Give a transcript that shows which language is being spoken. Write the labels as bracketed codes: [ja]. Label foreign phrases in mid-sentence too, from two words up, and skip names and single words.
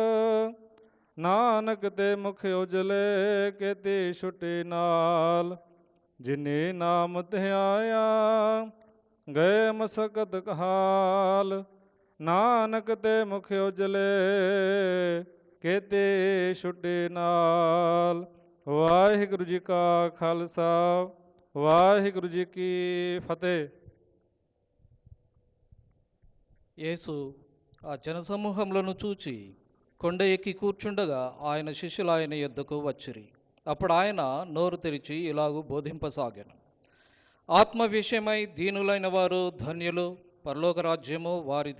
[pa] ਨਾਨਕ ਤੇ ਮੁਖ ਉਜਲੇ ਕੇਤੇ ਛੁਟੇ ਨਾਲ ਜਿਨੇ ਨਾਮ ਧਿਆਇਆ ਗਏ ਮਸਕਤ ਕਾਲ ਨਾਨਕ ਤੇ ਮੁਖ ਉਜਲੇ ਕੇਤੇ ਛੁਟੇ ਨਾਲ ਵਾਹਿਗੁਰੂ ਜੀ ਕਾ ਖਾਲਸਾ ਵਾਹਿਗੁਰੂ ਜੀ ਕੀ ఫతేహ్ [te] యేసు ఆ జనసమూహములను చూచి కొండ ఎక్కి కూర్చుండగా ఆయన శిష్యులు ఆయన యొద్దకు వచ్చిరి. అప్పుడు ఆయన నోరు తెరిచి ఇలాగూ బోధింపసాగాను. ఆత్మ విషయమై దీనులైన వారు ధన్యులు, పరలోక రాజ్యము వారిది.